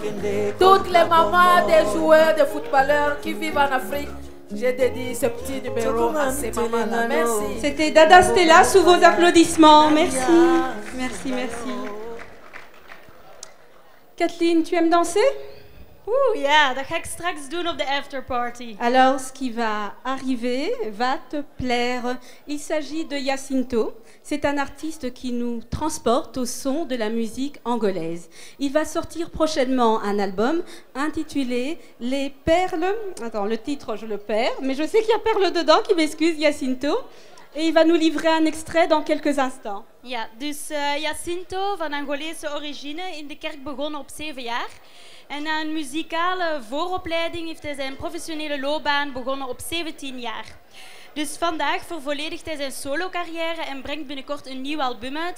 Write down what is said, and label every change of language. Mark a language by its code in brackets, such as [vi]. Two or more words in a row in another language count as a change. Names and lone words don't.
[fr] Toutes les mamans des joueurs, des footballeurs qui vivent en Afrique. J'ai dédié ce petit numéro à ces mamans-là. Merci. C'était Dada Stella sous vos applaudissements. Merci. Kathleen, tu aimes danser? [nl] Ja, dat ga ik straks doen op de afterparty. [fr] Alors, ce qui va arriver va te plaire. Il s'agit de Jacinto. C'est un artiste qui nous transporte au son de la musique angolaise. Il va sortir prochainement un album intitulé Les Perles. Attends, le titre, je le perds, mais je sais qu'il y a Perles dedans, qui m'excuse, Jacinto. Et il va nous livrer un extrait dans quelques instants. [nl] Ja, dus Jacinto, van Angolese origine, in de kerk begonnen op 7 jaar. En na een muzikale vooropleiding heeft hij zijn professionele loopbaan begonnen op 17 jaar. Dus vandaag vervolledigt hij zijn solo-carrière en brengt binnenkort een nieuw album uit.